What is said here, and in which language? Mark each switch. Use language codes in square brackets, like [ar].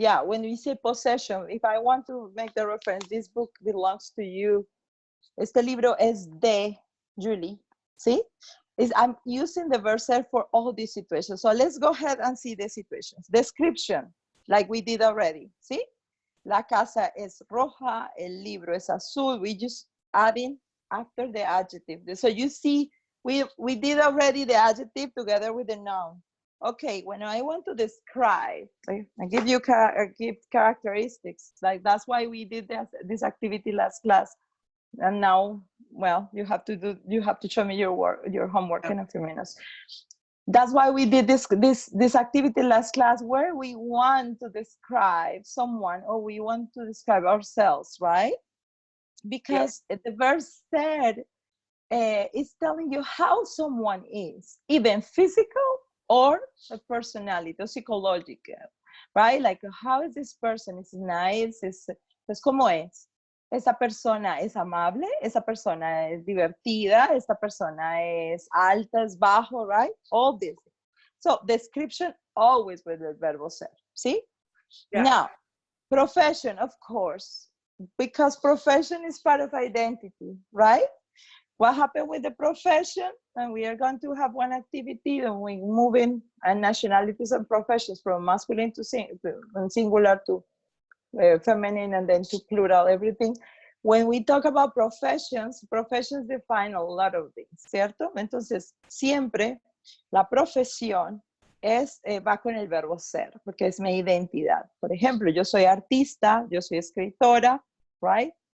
[en] Yeah, when we say possession, if I want to make the reference, this book belongs to you. [es] Este libro es de Julie, [en] see? I'm using the verb ser for all these situations. So let's go ahead and see the situations. Description, like we did already, see? [es] La casa es roja, el libro es azul. [en] We just adding after the adjective. So you see, we did already the adjective together with the noun. Okay, when I want to describe, I give you give characteristics. Like that's why we did this activity last class. And now, well, you have to show me your homework in a few minutes. That's why we did this activity last class, where we want to describe someone or we want to describe ourselves, right? Because the verse said is telling you how someone is, even physical or a personality or psychological, right? Like how is this person? Is nice? [es] Es como es. Esa persona es amable, esa persona es divertida, esta persona es alta, es bajo, right? [en] All this. So description always with the verbo ser, see? Yeah. Now, profession, of course, because profession is part of identity, right? What happened with the profession? And we are going to have one activity and we move in nationalities and professions from masculine to singular to feminine and then to plural, everything. When we talk about professions define a lot of things, [es] ¿cierto? Entonces, siempre la profesión va con el verbo ser, porque es mi identidad. Por ejemplo, yo soy artista, yo soy escritora, right?